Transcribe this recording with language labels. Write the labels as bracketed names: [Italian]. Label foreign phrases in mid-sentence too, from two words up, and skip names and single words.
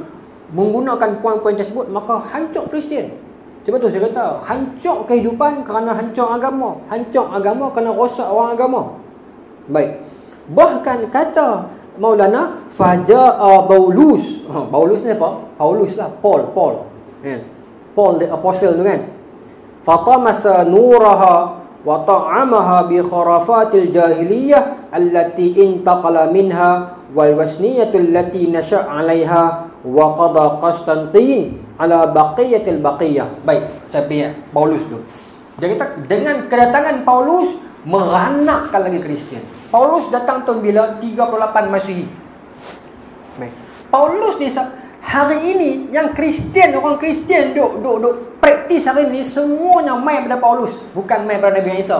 [Malay] Menggunakan poin-poin tersebut, maka hancur Kristian. Sebab tu saya kata, hancur kehidupan kerana hancur agama, hancur agama kerana rosak orang agama. Baik. Bahkan kata Maulana, faja'a Paulus. Paulus ni apa? Paulus lah, Paul. [English] Paul the apostle [Malay] tu kan. [Arabic] فطمس نورها وطعمها بخرافات الجاهلية التي انتقل منها والوثنية التي نشأ عليها وقضى قسطنطين على البقية الباقية. [Malay] Baik, saya biar Paulus tu. Dia kata dengan kedatangan Paulus meranakkan lagi Kristian. Paulus datang tahun bila? 38 Masihi. Baik. Paulus ni hari ini yang Kristian, orang Kristian duk praktis hari ini semuanya main pada Paulus, bukan main pada Nabi Isa.